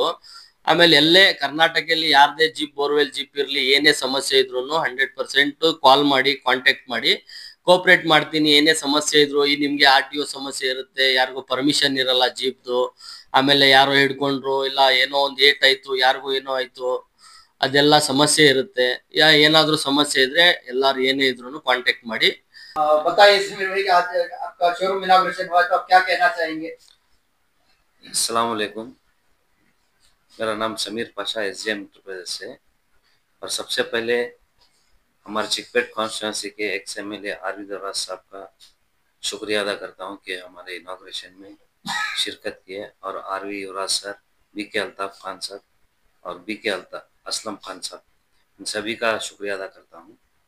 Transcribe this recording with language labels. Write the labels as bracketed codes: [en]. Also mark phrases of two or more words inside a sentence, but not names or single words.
[kn] ಆಮೇಲೆ ಎಲ್ಲೇ ಕರ್ನಾಟಕದಲ್ಲಿ ಯಾರದೇ ಜೀಪ್ ಬೋರ್ವೆಲ್ ಜೀಪ್ ಇರ್ಲಿ, ಏನೇ ಸಮಸ್ಯೆ ಇದ್ರು 100% ಕಾಲ್ ಮಾಡಿ ಕಾಂಟ್ಯಾಕ್ಟ್ ಮಾಡಿ ಕೋಆಪರೇಟ್ ಮಾಡ್ತೀನಿ. ಏನೇ ಸಮಸ್ಯೆ ಇದ್ರು, ಈ ನಿಮ್ಗೆ RTO ಸಮಸ್ಯೆ ಇರುತ್ತೆ, ಯಾರಿಗೂ ಪರ್ಮಿಷನ್ ಇರಲ್ಲ ಜೀಪ್ದು, ಆಮೇಲೆ ಯಾರೋ ಹಿಡ್ಕೊಂಡ್ರು, ಇಲ್ಲ ಏನೋ ಒಂದು ಏಟ್ ಆಯ್ತು, ಯಾರಿಗೂ ಏನೋ ಆಯ್ತು, ಅದೆಲ್ಲ ಸಮಸ್ಯೆ ಇರುತ್ತೆ. ಏನಾದ್ರೂ ಸಮಸ್ಯೆ ಇದ್ರೆ ಎಲ್ಲಾರು ಏನೇ ಇದ್ರು ಕಾಂಟ್ಯಾಕ್ಟ್ ಮಾಡಿ. [hi] बताइए समीर भाई, आज आपका शोरूम इनॉग्रेशन हुआ तो आप क्या कहना चाहेंगे? [ar] السلام عليكم, [hi] मेरा नाम समीर पाशा SGM एंटरप्राइजेस है। और सबसे पहले हमारे चिकपेट कॉन्स्टिट्यूंसी के एक्स MLA RV दरबार साहब का शुक्रिया अदा करता हूँ कि हमारे इनॉग्रेशन में शिरकत की है, और आरवी युवराज सर, बीके अल्ताफ खान सर और बीके असलम खान साहब, इन सभी का शुक्रिया अदा करता हूँ।